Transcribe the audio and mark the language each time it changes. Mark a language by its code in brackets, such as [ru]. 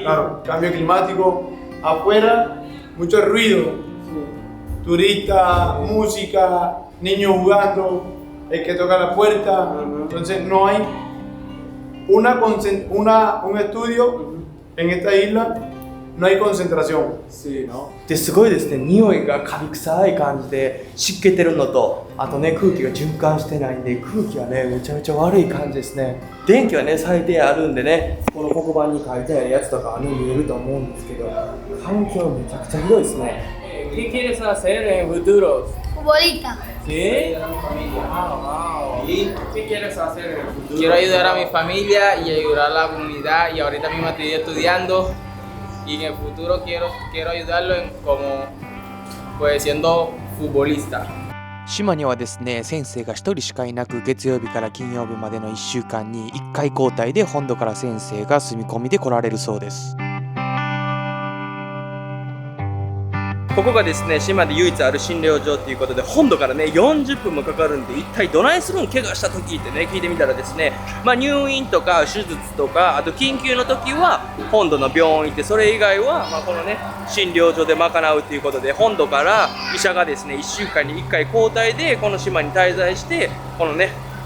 [es] claro, cambio climático, afuera mucho ruido, turistas, música, niños jugando, el que toca la puerta, entonces no hay un estudio en esta isla, no hay concentración. [ja] ですごいですね、匂いがカビ臭い感じで湿気てるのと、あとね空気が循環してないんで空気はねめちゃめちゃ悪い感じですね。電気はね最低あるんでね、この黒板に書いてあるやつとかはね見えると思うんですけど、環境めちゃくちゃひどいですね。 [es] ¿Qué quieres hacer en futuro? Futbolista. ¿Sí? Wow. ¿Y qué quieres hacer en el futuro? Quiero ayudar a mi familia y ayudar a la comunidad y ahorita mismo estoy estudiando y en el futuro quiero ayudarlo como pues siendo futbolista. [ja] 島にはですね、先生が1人しかいなく、月曜日から金曜日までの1週間に1回交代で本土から先生が住み込みで来られるそうです。ここがですね、島で唯一ある診療所ということで、本土からね、40分もかかるんで、一体どないするん怪我した時ってね、聞いてみたらですね、入院とか手術とか、あと緊急の時は本土の病院行って、それ以外は、このね、診療所で賄うということで、本土から医者がですね、1週間に1回交代でこの島に滞在して、このね、